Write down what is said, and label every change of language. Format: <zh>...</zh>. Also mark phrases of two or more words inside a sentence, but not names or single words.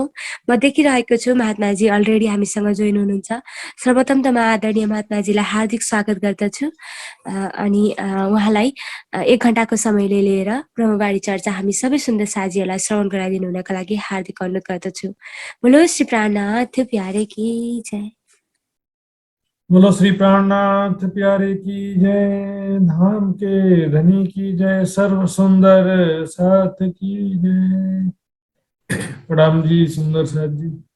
<ne>म देखिरहेको छु महात्माजी अलरेडी हामीसँग जोइन हुनुहुन्छ। सर्वप्रथम त म आदरणीय महात्माजीलाई हार्दिक स्वागत गर्दछु अनि उहाँलाई 1 घण्टाको समयले लिएर ब्रह्मवाणी चर्चा हामी सबै सुन्दर साथीहरूलाई श्रवण गराइदिनु हुनका लागि हार्दिक अनुरोध गर्दछु।</ne> <hi>बोलो श्री प्राणनाथ प्यारे की जय। बोलो श्री प्राणनाथ प्यारे की जय, धाम के धनी की जय, सर्व सुंदर साथ की जय। प्रणाम जी सुंदर साथ जी।</hi>